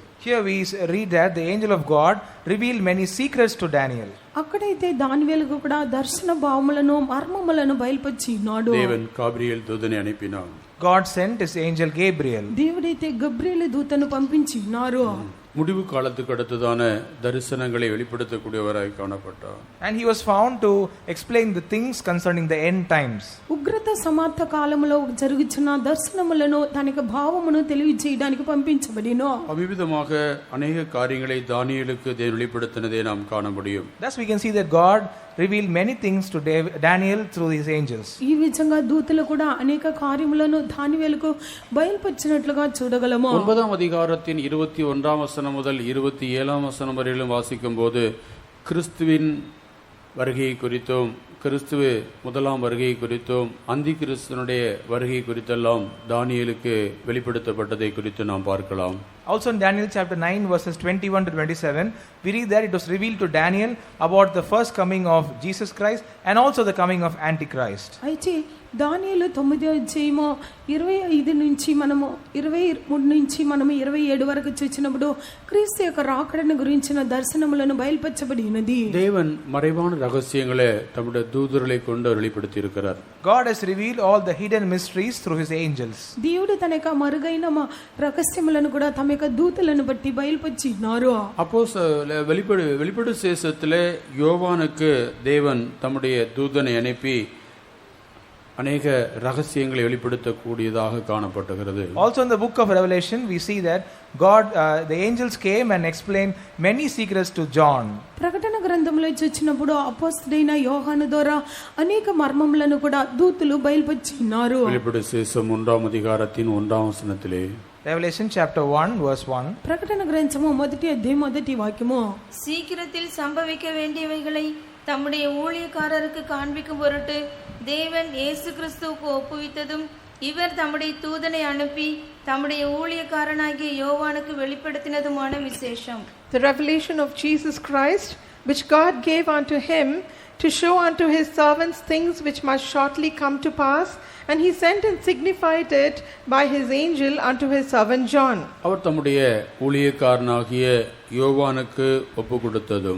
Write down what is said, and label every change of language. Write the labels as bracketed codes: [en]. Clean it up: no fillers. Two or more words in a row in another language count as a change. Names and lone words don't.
[en] Here we read that the angel of God revealed many secrets to Daniel. [te] అక్కడైతే దానియేలుకు కూడా దర్శన భావములను మర్మములను బయలుపరిచినాడు. [ta] தேவன் காபிரியேல் தூதனை அனுப்பினார். [en] God sent his angel Gabriel. [te] దేవుడైతే గబ్రియేలు దూతను పంపించినారు. [ta] முடிவு காலத்துக்கு அடுத்ததான தரிசனங்களை வெளிப்படுத்தக்கூடியவராய் காணப்பட்டார். [en] And he was found to explain the things concerning the end times. [te] ఉగ్రత సమాప్త కాలములో జరుగుచున్న దర్శనములను దానికి భావమును తెలియజేయడానికి పంపించబడినో. [ta] அவ்விதமாக அநேக காரியங்களை தானியேலுக்கு தேவன் வெளிப்படுத்தினதை நாம் காண முடியும். [en] Thus we can see that God revealed many things to Daniel through these angels. [te] ఈ విధంగా దూతలు కూడా అనేక కార్యములను దానియేలుకు బయలుపరిచినట్లుగా చూడగలము. [ta] 9ஆம் அதிகாரத்தின் 21ஆம் வசனம் முதல் 27ஆம் வசனம் வரையிலும் வாசிக்கும்போது கிறிஸ்துவின் வருகை குறித்தும் கிறிஸ்துவ முதலாம் வருகை குறித்தும் அந்தி கிறிஸ்துவனுடைய வருகை குறித்தெல்லாம் தானியேலுக்கு வெளிப்படுத்தப்பட்டதை குறித்து நாம் பார்க்கலாம். [en] Also in Daniel chapter 9 verses 21 to 27, we read that it was revealed to Daniel about the first coming of Jesus Christ and also the coming of Antichrist. [te] అయితే దానియేలు 9వ అధ్యాయము 25 నుంచి మనము 23 నుంచి మనము 27 వరకు చూసినప్పుడు క్రీస్తు యొక్క రాకడను గురించిన దర్శనములను బయలుపరచబడినది. [ta] தேவன் மறைவான ரகசியங்களை தம்முடைய தூதர்களை கொண்டு வெளிப்படுத்தி இருக்கிறார். [en] God has revealed all the hidden mysteries through his angels. [te] దేవుడు తన యొక్క మరుగైన రహస్యములను కూడా తమ యొక్క దూతలను బట్టి బయలుపరిచినారు. [ta] வெளிப்படு சேசத்திலே யோவானுக்கு தேவன் தம்முடைய தூதனை அனுப்பி அநேக ரகசியங்களை வெளிப்படுத்தக்கூடியதாக காணப்பட்டுகிறது. [en] Also in the book of Revelation we see that God the angels came and explained many secrets to John. [te] ప్రకటన గ్రంథంలో చూచినప్పుడు అపోస్తలుడైన యోహాను ద్వారా అనేక మర్మములను కూడా దూతలు బయలుపరిచినారు. [ta] வெளிப்படு சேசம் 1ஆம் அதிகாரத்தின் 1ஆம் வசனத்திலே [en] Revelation chapter 1 verse 1. [te] ప్రకటన గ్రంథము 1వ అధ్యాయం 1వ వాక్యము. [ta] சீக்கிரத்தில் சம்பவிக்க வேண்டியவைகளை தம்முடைய ஊழியக்காரருக்கு காண்பிக்கும் பொருட்டு தேவன் இயேசு கிறிஸ்துவுக்கு ஒப்புவித்ததும் இவர் தம்முடைய தூதனை அனுப்பி தம்முடைய ஊழியக்காரனாகிய யோவானுக்கு வெளிப்படுத்தினதுமான விசேஷம். [en] The revelation of Jesus Christ, which God gave unto him to show unto his servants things which must shortly come to pass, and he sent and signified it by his angel unto his servant John. [ta] அவர் தம்முடைய ஊழியக்காரனாகிய யோவானுக்கு ஒப்பு கொடுத்ததும்